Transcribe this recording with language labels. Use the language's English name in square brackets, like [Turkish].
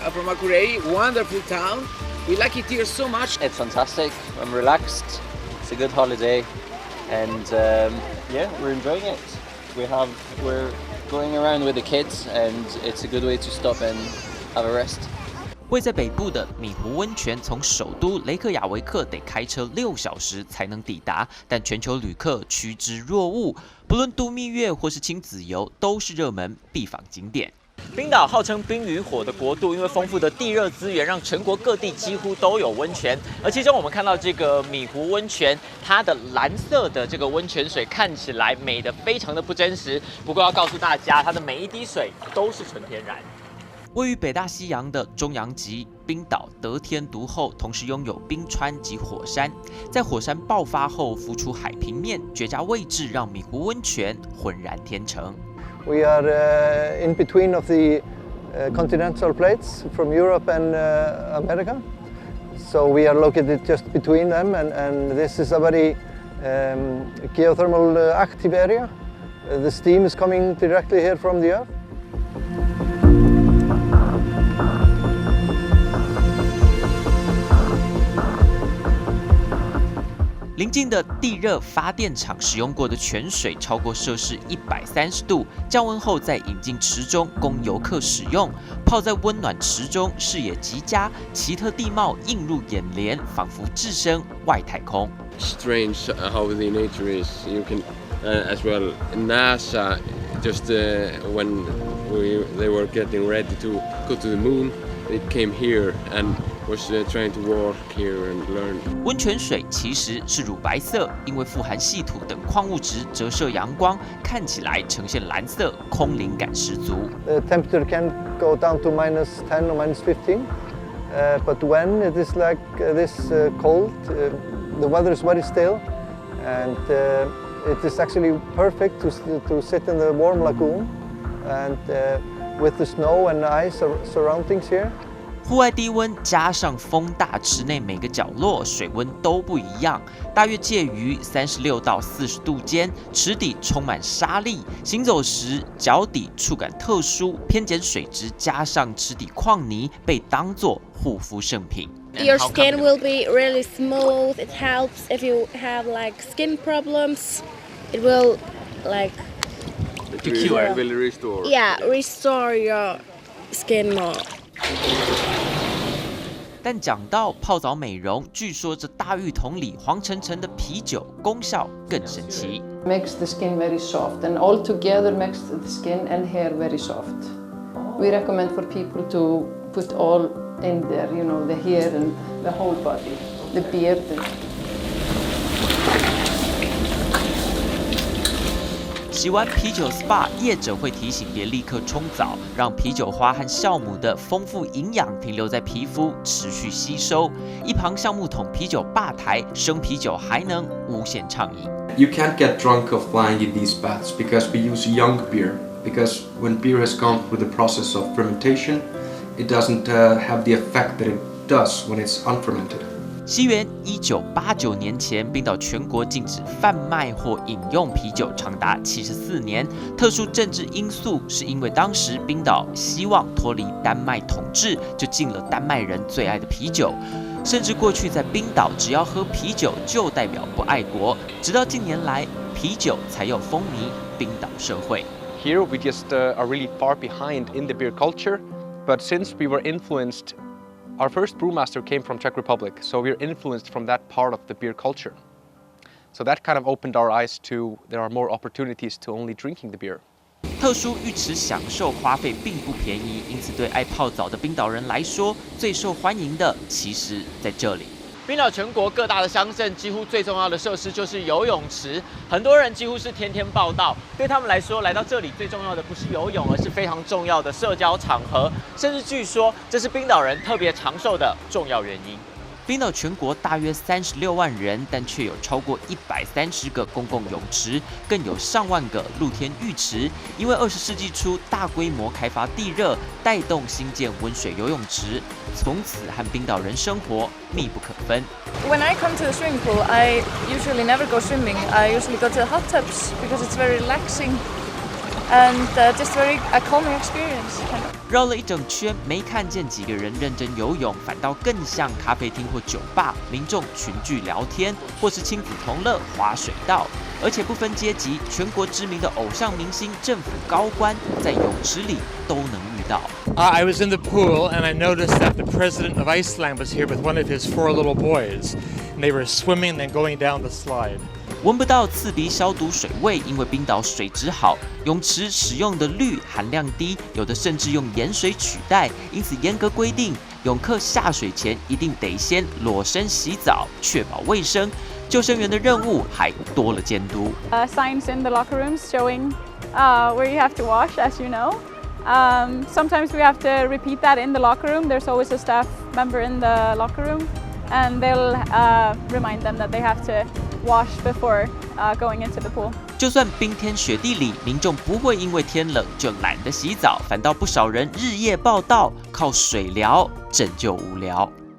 [English] From Akureyri, wonderful town. We like it here so much. It's fantastic. I'm relaxed. It's a good holiday, and yeah, we're enjoying it. We're going around with the kids, and it's a good way to stop and have a rest. [Chinese] 位在北部的米湖温泉，从首都雷克雅维克得开车6小时才能抵达，但全球旅客趋之若鹜，不论度蜜月或是亲子游，都是热门必访景点。冰岛号称冰与火的国度，因为丰富的地热资源，让全国各地几乎都有温泉。而其中我们看到这个米湖温泉，它的蓝色的这个温泉水看起来美得非常的不真实。不过要告诉大家，它的每一滴水都是纯天然。位于北大西洋的中洋极冰岛得天独厚，同时拥有冰川及火山。在火山爆发后浮出海平面，绝佳位置让米湖温泉浑然天成。 [English] We are in between of the continental plates from Europe and America, so we are located just between them, and this is a very geothermal active area. The steam is coming directly here from the earth. [Chinese] 邻近的地热发电厂使用过的泉水超过摄氏130度，降温后再引进池中供游客使用。泡在温暖池中，视野极佳，奇特地貌映入眼帘，仿佛置身外太空。 [English] Strange how the nature is. You can as well. NASA just when they were getting ready to go to the moon, it came here and was trying to walk here and learn. [Chinese] 温泉水其实是乳白色，因为富含稀土等矿物质折射阳光，看起来呈现蓝色，空灵感十足。 [English] The temperature can go down to -10 or -15, but when it is like this cold, the weather is very still, and it is actually perfect to sit in the warm lagoon, and with the snow and ice surroundings here. [Chinese] 户外低温加上风大，池内每个角落水温都不一样，大约介于36到40度间。池底充满沙粒，行走时脚底触感特殊，偏碱水质加上池底矿泥被当作护肤圣品。 [English] Your skin will be really smooth. It helps if you have like skin problems. It will like will restore. Yeah, restore your skin more. [Chinese] 但讲到泡澡美容，据说这大浴桶里黄澄澄的啤酒功效更神奇。 [English] Makes the skin very soft, and all together makes the skin and hair very soft. We recommend for people to put all in there, you know, the hair and the whole body, the beard. [Chinese] 洗完啤酒 SPA， 业者会提醒别立刻冲澡，让啤酒花和酵母的丰富营养停留在皮肤，持续吸收。一旁橡木桶啤酒吧台，生啤酒还能无限畅饮。 [English] You can't get drunk of flying in these baths because we use young beer. Because when beer has gone through the process of fermentation, it doesn't have the effect that it does when it's unfermented. [Chinese] 西元1989年前，冰岛全国禁止贩卖或饮用啤酒长达74年。特殊政治因素是因为当时冰岛希望脱离丹麦统治，就禁了丹麦人最爱的啤酒。甚至过去在冰岛，只要喝啤酒就代表不爱国。直到近年来，啤酒才又风靡冰岛社会。 [English] Here we just are really far behind in the beer culture, but since we were influenced.Our first brewmaster came from Czech Republic, so we're influenced from that part of the beer culture. So that kind of opened our eyes to there are more opportunities to only drinking the beer. [Chinese] 特殊浴池享受花费并不便宜，因此对爱泡澡的冰岛人来说，最受欢迎的其实在这里。冰岛全国各大的乡镇，几乎最重要的设施就是游泳池，很多人几乎是天天报到。对他们来说，来到这里最重要的不是游泳，而是非常重要的社交场合，甚至据说这是冰岛人特别长寿的重要原因。冰岛全国大约36万人，但却有超过130个公共泳池，更有上万个露天浴池。因为20世纪初大规模开发地热，带动兴建温水游泳池，从此和冰岛人生活密不可分。 [English] When I come to the swimming pool, I usually never go swimming. I usually go to the hot tubs because it's very relaxing and just very a calming experience. [Chinese] 绕了一整圈，没看见几个人认真游泳，反倒更像咖啡厅或酒吧，民众群聚聊天，或是亲子同乐滑水道，而且不分阶级，全国知名的偶像明星、政府高官，在泳池里都能遇到。 [English] I was in the pool and I noticed that the president of Iceland was here with one of his 4 little boys, and they were swimming and going down the slide. [Chinese] 闻不到刺鼻消毒水味，因为冰岛水质好，泳池使用的氯含量低，有的甚至用盐水取代，因此严格规定，泳客下水前一定得先裸身洗澡，确保卫生。救生员的任务还多了监督。 [English] Signs in the locker rooms showing where you have to wash, as you know. Sometimes we have to repeat that in the locker room. There's always a staff member in the locker room, and they'll remind them that they have to wash before going into the pool. [Chinese] 就算冰天雪地里，民众不会因为天冷就懒得洗澡，反倒不少人日夜报到，靠水疗拯救无聊。